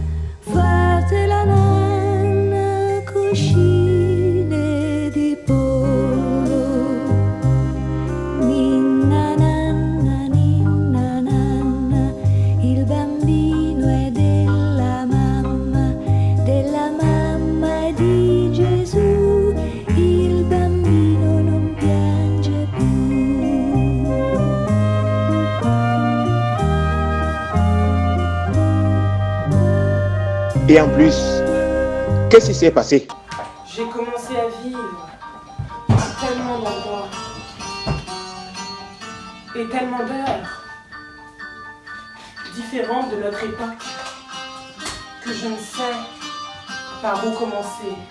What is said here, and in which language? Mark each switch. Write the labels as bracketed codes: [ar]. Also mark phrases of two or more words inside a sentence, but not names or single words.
[it] Fate la nanna cuscine di pollo, ninna nanna, il bambino è della mamma è di Gesù, il bambino non piange [fr] Et en plus, qu'est-ce qui s'est passé? J'ai commencé à vivre à tellement d'endroits et tellement d'heures différentes de notre époque que je ne sais Par où commencer?